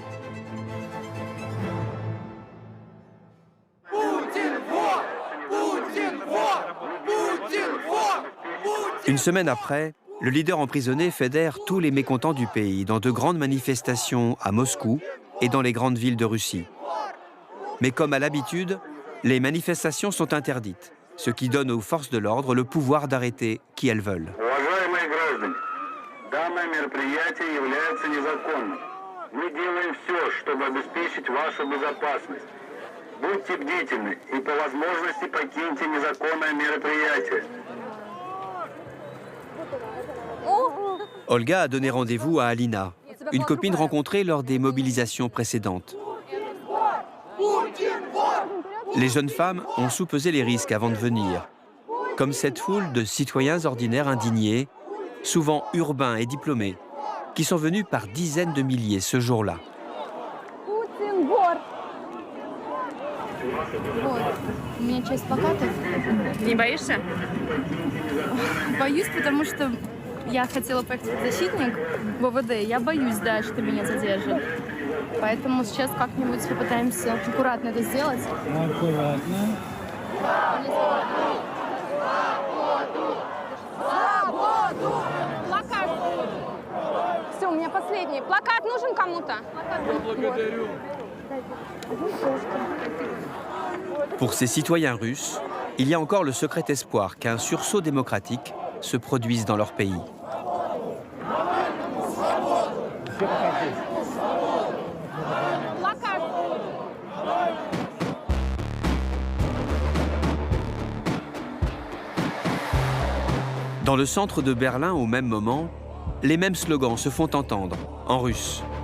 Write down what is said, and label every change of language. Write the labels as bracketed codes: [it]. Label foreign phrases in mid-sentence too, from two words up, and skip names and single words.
[fr] Une semaine après, le leader emprisonné fédère tous les mécontents du pays dans de grandes manifestations à Moscou et dans les grandes villes de Russie. Mais comme à l'habitude, les manifestations sont interdites, ce qui donne aux forces de l'ordre le pouvoir d'arrêter qui elles veulent. [ru] Мы делаем все, чтобы обеспечить вашу безопасность. Будьте бдительны и по возможности покиньте незаконное мероприятие. [fr] Olga a donné rendez-vous à Alina, une copine rencontrée lors des mobilisations précédentes. Les jeunes femmes ont soupesé les risques avant de venir, comme cette foule de citoyens ordinaires indignés, souvent urbains et diplômés, qui sont venus par dizaines de milliers ce jour-là. [ru] У меня часть плакатов. Не боишься? Боюсь, потому что я хотела поехать в защитник в ОВД. Я боюсь, да, что меня задержат. Поэтому сейчас как-нибудь попытаемся аккуратно это сделать. Аккуратно. Свободу! Плакат! Все, у меня последний. Плакат нужен кому-то? Благодарю. [fr] Pour ces citoyens russes, il y a encore le secret espoir qu'un sursaut démocratique se produise dans leur pays. Dans le centre de Berlin, au même moment, les mêmes slogans se font entendre, en russe.